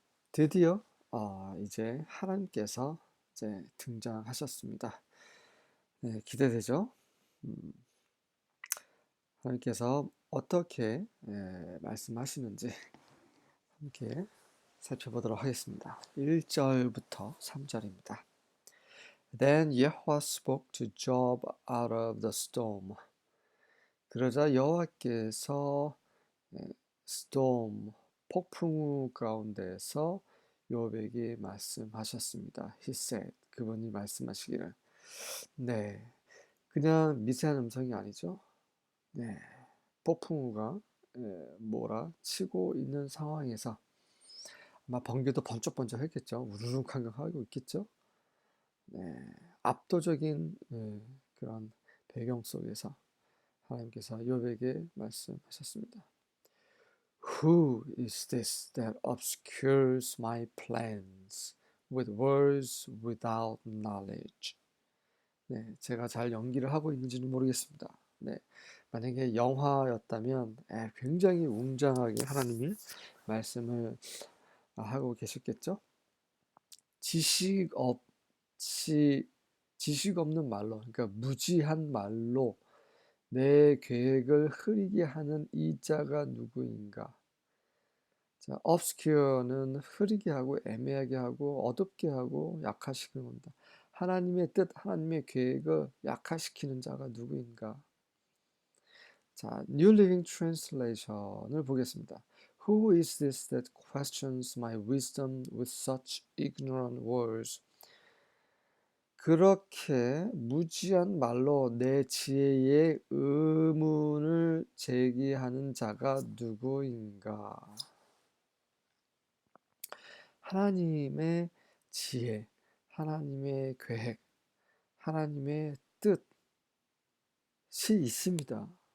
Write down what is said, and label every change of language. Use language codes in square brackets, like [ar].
[ko] 드디어 이제 하나님께서 이제 등장하셨습니다. 네, 기대되죠? 음, 하나님께서 어떻게 말씀하시는지 함께 살펴보도록 하겠습니다. 1절부터 3절입니다. [en] Then Yahweh spoke to Job out of the storm. [ko] 그러자 여호와께서 storm, 폭풍우 가운데서 욥에게 말씀하셨습니다. [en] He said, [ko] 그분이 말씀하시기를. 네, 그냥 미세한 음성이 아니죠. 네, 폭풍우가 몰아치고 있는 상황에서 아마 번개도 번쩍번쩍 했겠죠. 우르르캉캉하고 있겠죠. 네, 압도적인 그런 배경 속에서 하나님께서 욥에게 말씀하셨습니다. [en] Who is this that obscures my plans with words without knowledge? [ko] 네, 제가 잘 연기를 하고 있는지는 모르겠습니다. 네, 만약에 영화였다면 굉장히 웅장하게 하나님이 말씀을 하고 계셨겠죠? 지식 없이 지식 없는 말로, 그러니까 무지한 말로 내 계획을 흐리게 하는 이 자가 누구인가? 자, obscure는 흐리게 하고 애매하게 하고 어둡게 하고 약화시키는 겁니다. 하나님의 뜻, 하나님의 계획을 약화시키는 자가 누구인가? 자, New Living Translation을 보겠습니다. [en] Who is this that questions my wisdom with such ignorant words? [ko] 그렇게 무지한 말로 내 지혜의 의문을 제기하는 자가 누구인가? 하나님의 지혜, 하나님의 계획, 하나님의 뜻이 있습니다.